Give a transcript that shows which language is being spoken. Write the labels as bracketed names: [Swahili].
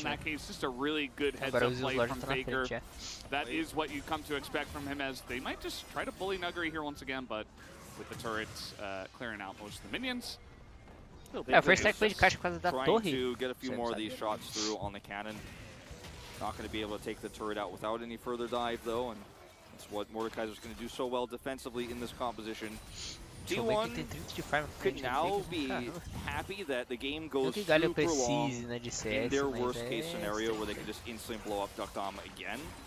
[English] In that case, just a really good heads-up play from Faker. That is what you come to expect from him, as they might just try to bully Nuggery here once again, but with the turrets clearing out most of the minions. First stack [Portuguese] foi de caixa por causa da torre. [English] Trying to get a few more of these shots through on the cannon. Not going to be able to take the turret out without any further dive, though, and that's what Mordekaiser's going to do so well defensively in this composition. T1 could now be happy that the game goes super long in their worst case scenario where they can just instantly blow up Duckdom again.